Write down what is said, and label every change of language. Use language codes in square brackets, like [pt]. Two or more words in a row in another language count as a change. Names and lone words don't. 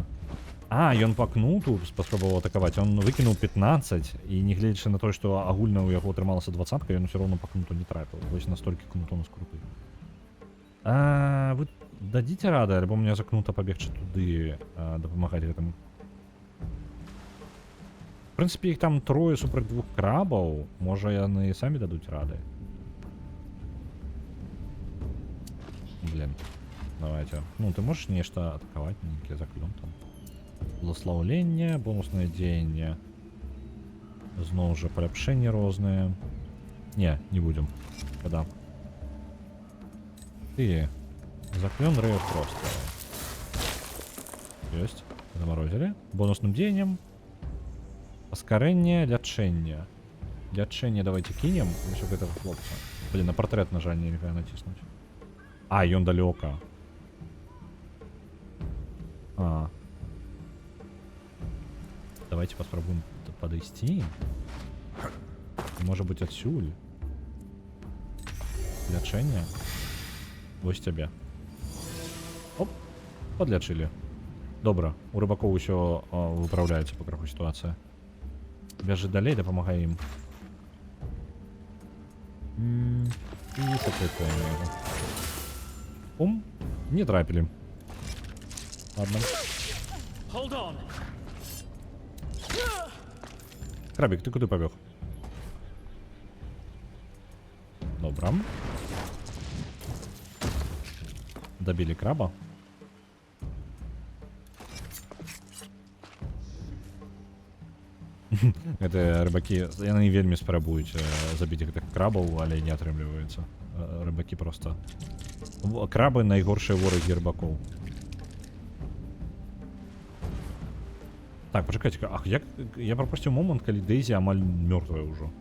[be] А, ён па кнуту паспрабаваў атакаваць, он выкінуў 15, і не гледзячы на тое, што агульна ў яго атрымалася 20-ка, ён усё роўно па кнуту не трапіў. Вось настолькі кнут у нас круты. Вы дадзіце рады, альбо мне за кнута пабегчы туды, дапамагаць гэтаму? В прынцыпе, іх там трое супраць 2 крабаў, можа яны самі дадуць рады. [ru] Блин, давайте. Ну, ты можешь нечто атаковать, некий заклён там. Благословление, бонусное дзеянне. [be] Зноў жа паляпшэнні розныя. [ru] Не будем. Когда? Ты. Заклён Ray просто. Есть. Заморозили. [be] Бонусным дзеяннем. Паскарэнне, лячэнне. Лячэнне [ru] давайте кинем. [be] Усё гэтага хлопца. [ru] Блин, на портрет [be] на жаль нельга [ru] натиснуть. [be] А, ён далёка. [ru] Давайте попробуем подойти. Может быть отсюль. Лячэнне. Вось тебе. Оп, подлячили. [be] Добра, у рыбакоў усё выправляецца па краху сітуацыя. Бяжы далей, дапамагай ім. І сакрэтуем яго. [ru] Не трапили. Ладно. Крабик, ты куда побег? Добро. Добили краба. Это рыбаки, [be] яны вельмі спрабуюць забіць гэтых крабаў, але не атрымліваецца. [ru] Рыбаки просто... [be] Крабы найгоршыя ворагі рыбакоў. Так, пачакайце-ка, ах, я прапусціў момант, калі Дейзі амаль мёртвая ўжо.